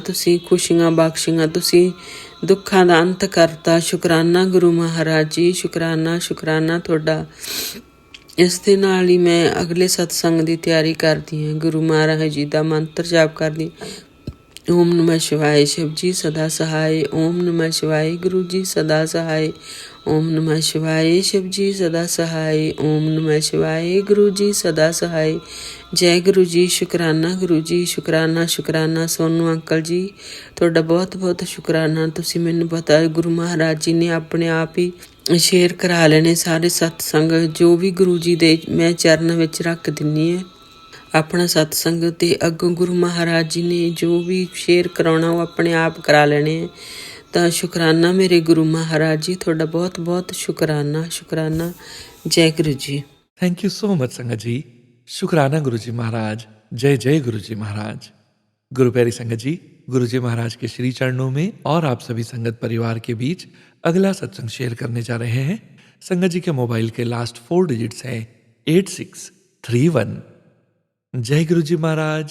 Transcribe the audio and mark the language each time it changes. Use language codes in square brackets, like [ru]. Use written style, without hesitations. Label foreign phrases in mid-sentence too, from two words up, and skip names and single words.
[pa] ਤੁਸੀਂ ਖੁਸ਼ੀਆਂ ਬਖਸ਼ੀਆਂ, ਤੁਸੀਂ ਦੁੱਖਾਂ ਦਾ ਅੰਤ ਕਰਤਾ। ਸ਼ੁਕਰਾਨਾ ਗੁਰੂ ਮਹਾਰਾਜ ਜੀ, ਸ਼ੁਕਰਾਨਾ ਸ਼ੁਕਰਾਨਾ ਤੁਹਾਡਾ। ਇਸ ਦੇ ਨਾਲ ਹੀ ਮੈਂ ਅਗਲੇ ਸਤਸੰਗ ਦੀ ਤਿਆਰੀ ਕਰਦੀ ਹਾਂ। ਗੁਰੂ ਮਹਾਰਾਜ ਜੀ ਦਾ ਮੰਤਰ ਜਾਪ ਕਰਦੀ। [hi] ओम नमः शिवाय शिव जी सदा सहाय, ओम नमः शिवाय गुरु जी सदा सहाय, ओम नमः शिवाय शिव जी सदा सहाय, ओम नमः शिवाय गुरु जी सदा सहाय। जय गुरु जी। शुकराना गुरु जी, शुकराना शुकराना। [pa] सोनू अंकल जी ਤੁਹਾਡਾ ਬਹੁਤ ਬਹੁਤ ਸ਼ੁਕਰਾਨਾ। ਤੁਸੀਂ ਮੈਨੂੰ ਪਤਾ ਗੁਰੂ ਮਹਾਰਾਜ ਜੀ ਨੇ ਆਪਣੇ ਆਪ ਹੀ ਸ਼ੇਅਰ ਕਰਾ ਲੈਣੇ ਸਾਰੇ ਸਤਸੰਗ, ਜੋ ਵੀ ਗੁਰੂ ਜੀ ਦੇ ਮੈਂ ਚਰਨ ਵਿੱਚ ਰੱਖ ਦਿੰਦੀ ਹਾਂ ਆਪਣਾ ਸਤਸੰਗ। ਤੇ ਅੱਗੋਂ ਗੁਰੂ ਮਹਾਰਾਜ ਜੀ ਨੇ ਜੋ ਵੀ ਸ਼ੇਅਰ ਕਰਾਉਣਾ ਉਹ ਆਪਣੇ ਆਪ ਕਰਾ ਲੈਣੇ ਹੈ। ਤਾਂ ਸ਼ੁਕਰਾਨਾ ਮੇਰੇ ਗੁਰੂ ਮਹਾਰਾਜ ਜੀ, ਤੁਹਾਡਾ ਬਹੁਤ ਬਹੁਤ ਸ਼ੁਕਰਾਨਾ ਸ਼ੁਕਰਾਨਾ। ਜੈ ਗੁਰੂ ਜੀ। [en] thank you so much [hi] संगत जी। शुक्राना गुरु जी महाराज। जय जय गुरु जी महाराज। गुरु प्यारी संगत जी, गुरु जी महाराज के श्री चरणों में और आप सभी संगत परिवार के बीच अगला सत्संग शेयर करने जा रहे हैं। संगत जी के मोबाइल के [en] last 4 digits [hi] हैं 8631। जय गुरु जी महाराज।